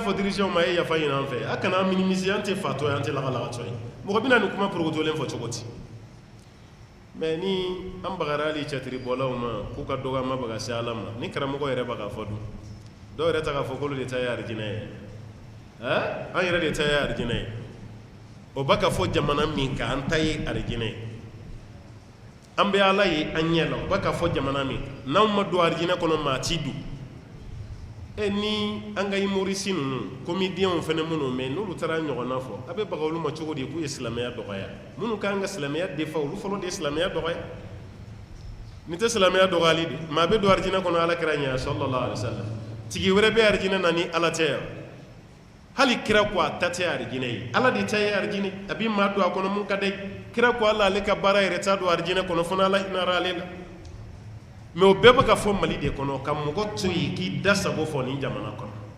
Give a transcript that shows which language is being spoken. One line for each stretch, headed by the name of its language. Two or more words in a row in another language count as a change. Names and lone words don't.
Bambara: fɔ dirigeants ma a ye yafa ɲini an fɛ a kana minimiser an tɛ fatɔ ye an tɛ lagalagatɔ ye mɔgɔ bɛna nin kuma porokotolen fɔ cogo di mais ni an bagara hali cɛtiribɔlaw ma k'u ka dɔgɔ an ma baga se ala ma ni karamɔgɔ yɛrɛ b'a ka fɔ dun dɔw yɛrɛ ta k'a fɔ k'olu de ta ye arijinɛ ye an yɛrɛ de ta ye arijinɛ ye o b'a ka fɔ jamana min kan an ta ye arijinɛ ye an bɛ ala ye an ɲɛ la o b'a ka fɔ jamana min kan n'anw ma don arijinɛ kɔnɔ maa t'i dun ni an ka humoriste ninnu comédiens fana minnu mɛ n'olu taara ɲɔgɔnna fɔ a bɛ baga olu ma cogo di k'u ye silamɛya dɔgɔya minnu kan ka silamɛya defa olu fɔlɔ de ye silamɛya dɔgɔya nin tɛ silamɛya dɔgɔyali de maa bɛ don arijinɛ kɔnɔ ala kira ɲɛ
Arabic: صلى الله عليه وسلم
Bambara: tigi wɛrɛ bɛ arijinɛ na ni ala tɛ yan hali kira ko a ta tɛ arijinɛ ye ala de ta ye arijinɛ a bɛ maa don a kɔnɔ mun ka d'a ye kira ko ala ale ka baara yɛrɛ t'a don arijinɛ kɔnɔ fo n'ala hinɛra ale la mais o bɛɛ bɛ ka fɔ mali de kɔnɔ ka mɔgɔ to yen k'i da sago fɔ nin jamana kɔnɔ